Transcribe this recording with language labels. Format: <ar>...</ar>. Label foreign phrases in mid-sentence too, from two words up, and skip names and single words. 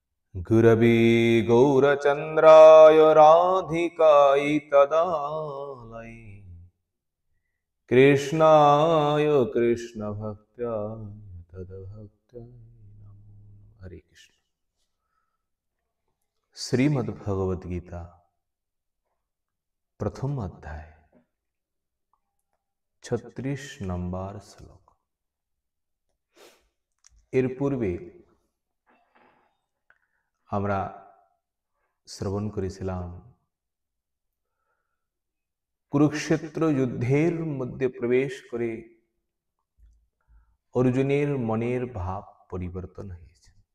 <sa>गुरवे गौरचन्द्राय राधिकाय तदालये कृष्णाय कृष्णभक्ताय तद्भक्ताय नमो।</sa> <bn>হরে কৃষ্ণ। শ্রীমদ্ভগবদ গীতা প্রথম অধ্যায় 36 নম্বর শ্লোক। এর পূর্বে আমরা শ্রবণ করেছিলাম কুরুক্ষেত্র যুদ্ধের মধ্যে প্রবেশ করে অর্জুনের মনের ভাব পরিবর্তন হয়েছে।</bn>